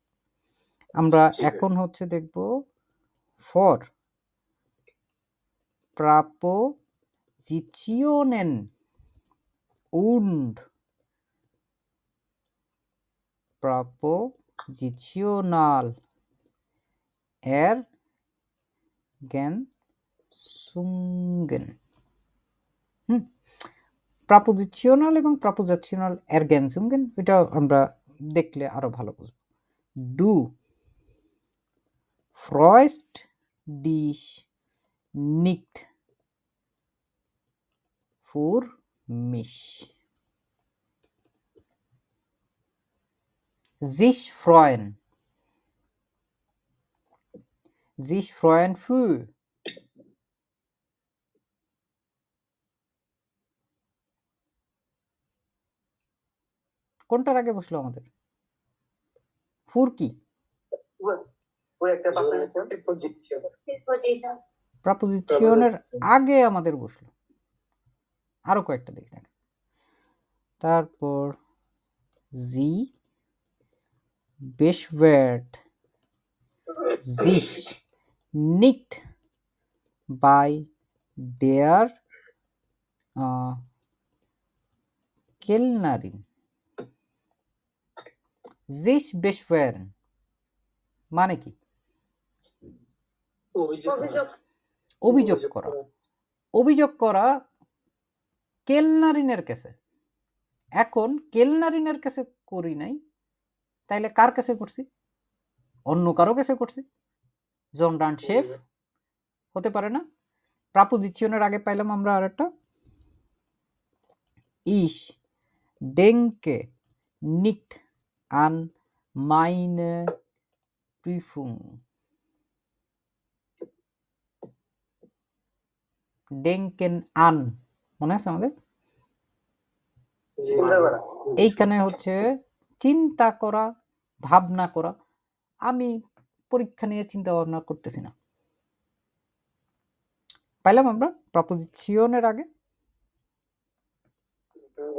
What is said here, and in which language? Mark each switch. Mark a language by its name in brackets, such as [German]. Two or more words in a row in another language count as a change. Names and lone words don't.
[Bangla] আমরা এখন হচ্ছে দেখব [German] vor Präpositionen und präpositional Ergänzungen. [Bangla] প্রাপোজিশনাল এবং [German] präpositional Ergänzungen, [Bangla] এটা আমরা দেখলে আরো ভালো বুঝবো। Du freust dich nicht für mich, sich freuen, sich freuen für, কোনটার আগে বসলো আমাদের? ফুর কি? প্রাপোজিশনের আগে আমাদের বসলো। আরো কয়েকটা দেখি দেখ। তারপর [German] জি beschwert sich nicht bei der Kellnerin, sich beschweren [Bangla] মানে কি? অভিযোগ করা, অভিযোগ করা কেলনারিনের কাছে। এখন কেলনারিনের কাছে করি নাই, তাইলে কার কাছে করছি? অন্য কারো কাছে করছি। জন ডান শেফ হতে পারে না? প্রাপোজিশনের আগে পাইলাম আমরা আরেকটা [German] ich denke nicht an meine Prüfung, denken an [Bangla] মনে আছে আমাদের? এইখানে হচ্ছে চিন্তা করা, ভাবনা করা। আমি পরীক্ষা নিয়ে চিন্তা ভাবনা করতেছি না। পাইলাম আমরা প্রাপোজিশনের আগে।